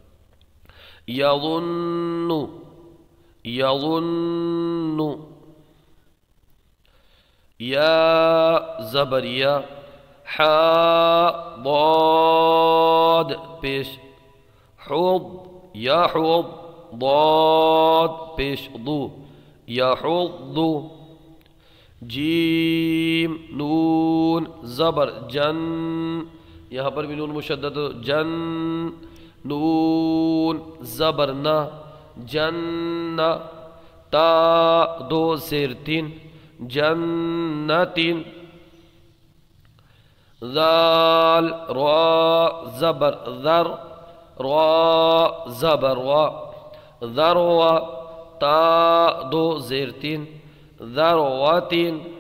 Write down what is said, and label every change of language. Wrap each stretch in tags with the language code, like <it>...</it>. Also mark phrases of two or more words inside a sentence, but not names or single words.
<ur>یظن، یظن، یا زبر یا، حا ضاد پیش حض، یا حض، ضاد پیش ضو، یا حض، جیم نون زبر جن، یہاں پر بھی نون مشدد جن، نون زبر نا، جن، تا دو زیر تین، جنتین، ذال را زبر ذر، را زبر وا، ذروا، تا دو زیر تین، ذروتین،</ur>